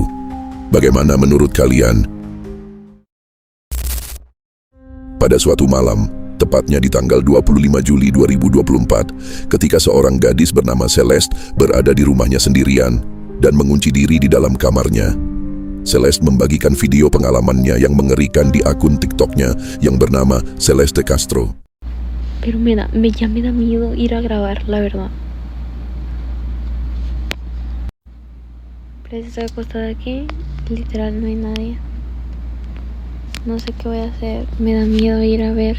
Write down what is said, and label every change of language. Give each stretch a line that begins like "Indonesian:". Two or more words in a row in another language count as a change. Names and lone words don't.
Indonesian: Bagaimana menurut kalian? Pada suatu malam, tepatnya di tanggal 25 Juli 2024, ketika seorang gadis bernama Celeste berada di rumahnya sendirian dan mengunci diri di dalam kamarnya. Celeste membagikan video pengalamannya yang mengerikan di akun TikToknya yang bernama Celeste Castro.
Spanish: Pero ya me da miedo ir a grabar, la verdad. Pero estoy acostada aquí, literal no hay nadie. No sé qué voy a hacer, me da miedo ir a ver.